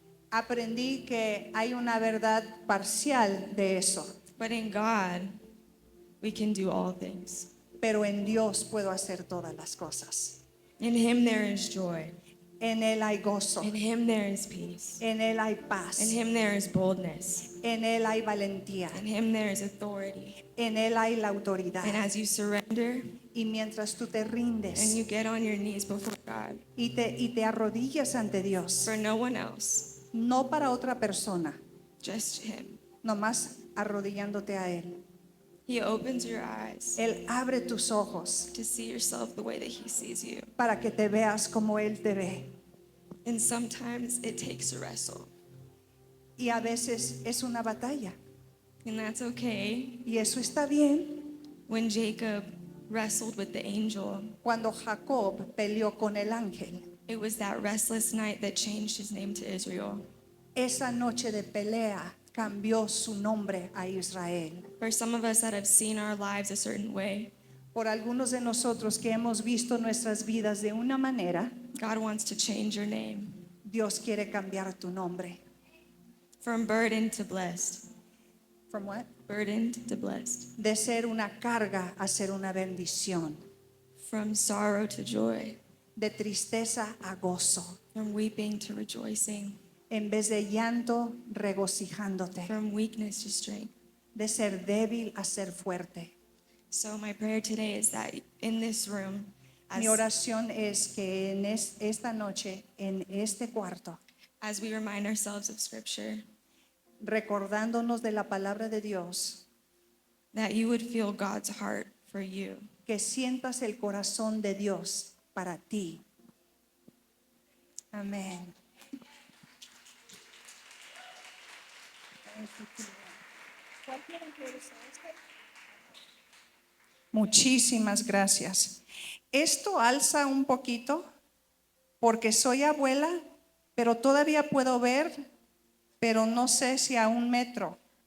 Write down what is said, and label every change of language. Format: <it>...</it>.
<es>Aprendí que hay una verdad parcial de eso,</es> <en>But in God, we can do all things.</en> <es>pero en Dios puedo hacer todas las cosas.</es> <en>In Him there is joy.</en> <es>En Él hay gozo,</es> <en>In Him there is peace.</en> <es>en Él hay</es> <en>In</en> <es>paz,</es> <en>Him there is boldness.</en> <es>en Él hay valentía,</es> <en>In Him there is authority.</en> <es>en Él hay la autoridad.</es> <en>And as you surrender</en> <es>Y mientras tú te</es> <en>and</en> <es>rindes</es> <en>you get on your knees before God,</en> <es>y te arrodillas ante Dios,</es> <en>for no one else,</en> <es>no para otra persona,</es> <en>just Him,</en> <es>nomás arrodillándote a Él,</es> <en>He opens your eyes</en> <es>Él abre tus ojos</es> <en>to see yourself the way that He sees you.</en> <es>para que te veas como Él te ve.</es> <en>And sometimes it takes a wrestle,</en> <es>Y a veces es una batalla.</es> <en>and that's okay.</en> <es>Y eso está bien.</es> <en>When Jacob wrestled with the angel,</en> <es>Cuando Jacob peleó con el ángel,</es> <en>it was that restless night that changed his name to Israel.</en> <es>esa noche de pelea cambió su nombre a Israel.</es> <en>For some of us that have seen our lives a certain way,</en> <es>Por algunos de nosotros que hemos visto nuestras vidas de una manera,</es> <en>God wants to change your name</en> <es>Dios quiere cambiar tu nombre.</es> <en>from burdened to blessed. From what? Burdened to blessed.</en> <es>De ser una carga a ser una bendición.</es> <en>From sorrow to joy.</en> <es>De tristeza a gozo.</es> <en>From weeping to rejoicing.</en> <es>En vez de llanto, regocijándote.</es> <en>From weakness to strength.</en> <es>De ser débil a ser fuerte.</es> <en>So my prayer today is that in this room,</en> <es>Mi oración es que en esta noche, en este cuarto,</es> <en>as we remind ourselves of Scripture,</en> <es>recordándonos de la palabra de Dios,</es> <en>that you would feel God's heart for you.</en> <es>que sientas el corazón de Dios para ti. Amén. Muchísimas gracias. Esto alza un poquito porque soy abuela, pero todavía puedo ver, pero no sé si a 1 metro.</es>